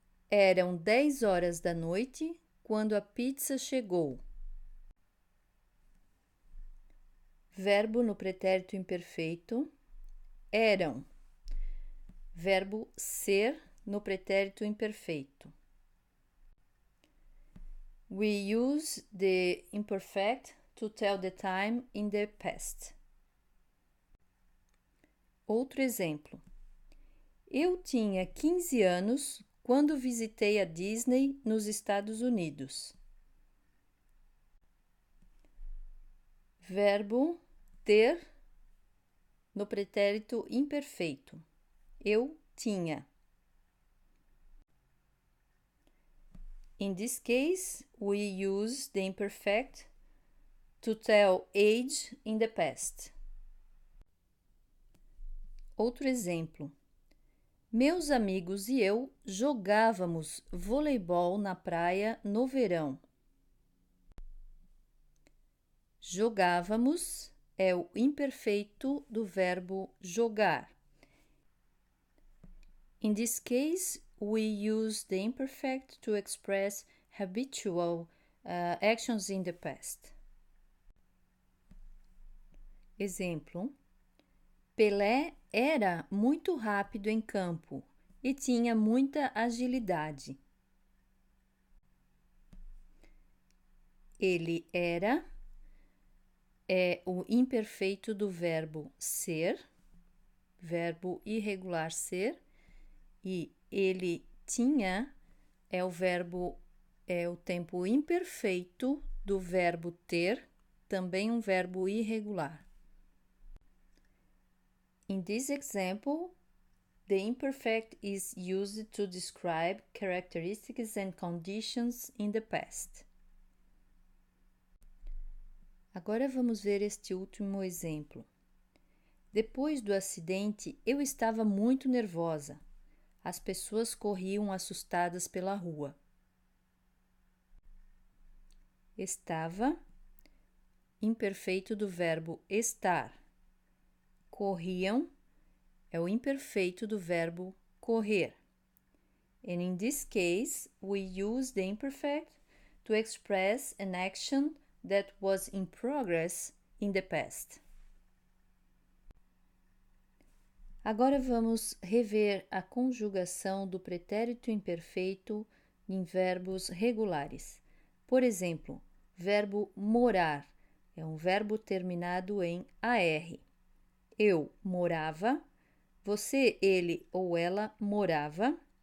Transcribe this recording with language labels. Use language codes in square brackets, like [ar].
[pt] Eram 10 horas da noite quando a pizza chegou. Verbo no pretérito imperfeito. Eram. Verbo ser no pretérito imperfeito. [en] We use the imperfect to tell the time in the past. [pt] Outro exemplo. Eu tinha 15 anos quando visitei a Disney nos Estados Unidos. Verbo ter no pretérito imperfeito. Eu tinha. [en] In this case, we use the imperfect to tell age in the past. [pt] Outro exemplo. Meus amigos e eu jogávamos voleibol na praia no verão. Jogávamos é o imperfeito do verbo jogar. [en] In this case, we use the imperfect to express habitual actions in the past. [pt] Exemplo. Pelé era muito rápido em campo e tinha muita agilidade. Ele era é o imperfeito do verbo ser, verbo irregular ser, e ele tinha é o verbo é o tempo imperfeito do verbo ter, também um verbo irregular. [en] In this example, the imperfect is used to describe characteristics and conditions in the past. [pt] Agora vamos ver este último exemplo. Depois do acidente, eu estava muito nervosa. As pessoas corriam assustadas pela rua. Estava, imperfeito do verbo estar. Corriam é o imperfeito do verbo correr. [en] And in this case, we use the imperfect to express an action that was in progress in the past. [pt] Agora vamos rever a conjugação do pretérito imperfeito em verbos regulares. Por exemplo, verbo morar é um verbo terminado em AR. Eu morava, você, ele ou ela morava.